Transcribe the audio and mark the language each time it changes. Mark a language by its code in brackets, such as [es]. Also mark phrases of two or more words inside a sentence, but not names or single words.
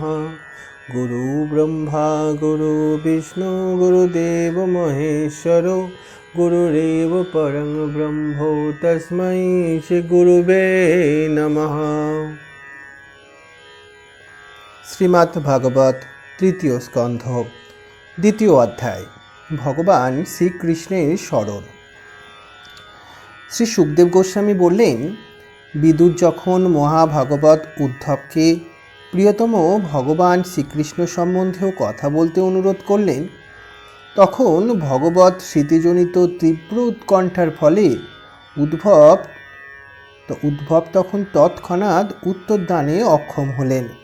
[sa] गुरु ब्रह्मा गुरु विष्णु गुरुदेव महेश्वरो गुरुरेव परं ब्रह्मो तस्मै श्री गुरुवे नमः। [bn] শ্রীমদ্ ভাগবত তৃতীয় স্কন্ধ দ্বিতীয় অধ্যায় ভগবান শ্রীকৃষ্ণের স্মরণ। শ্রী সুখদেব গোস্বামী বললেন, বিদুর যখন মহাভাগবত উদ্ধবকে প্রিয়তম ভগবান শ্রীকৃষ্ণ সম্বন্ধেও কথা বলতে অনুরোধ করলেন, তখন ভগবত স্মৃতিজনিত তীব্র উৎকণ্ঠার ফলে উদ্ভব তখন তৎক্ষণাৎ উত্তরদানে অক্ষম হলেন।